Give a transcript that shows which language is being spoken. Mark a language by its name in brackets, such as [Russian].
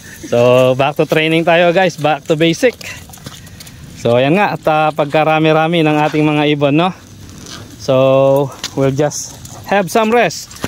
[English] So back to training tayo guys, back to basic. [Filipino] So ayan nga, at pagkarami-rami ng ating mga ibon, no? [English] So we'll just have some rest.